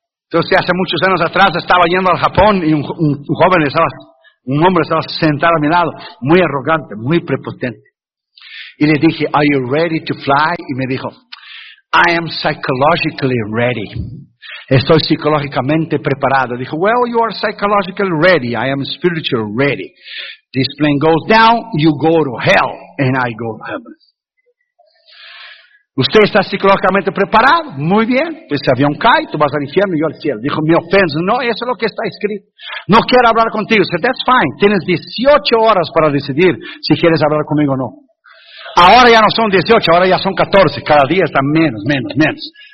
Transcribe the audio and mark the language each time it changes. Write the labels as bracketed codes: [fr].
[es] Entonces, hace muchos años atrás estaba yendo al Japón y un hombre estaba sentado a mi lado, muy arrogante, muy prepotente. Y le dije, [en] ¿Are you ready to fly? [es] Y me dijo, [en] I am psychologically ready. [es] Estoy psicológicamente preparado. [en] Dijo, well, you are psychologically ready. I am spiritually ready. This plane goes down, you go to hell, and I go to heaven. [es] ¿Usted está psicológicamente preparado? Muy bien. Pues ese avión cae, tú vas al infierno y yo al cielo. Dijo, me ofendo. No, eso es lo que está escrito. No quiero hablar contigo. [en] Said, that's fine. [es] Tienes 18 horas para decidir si quieres hablar conmigo o no. Ahora ya no son 18, ahora ya son 14. Cada día está menos, menos, menos.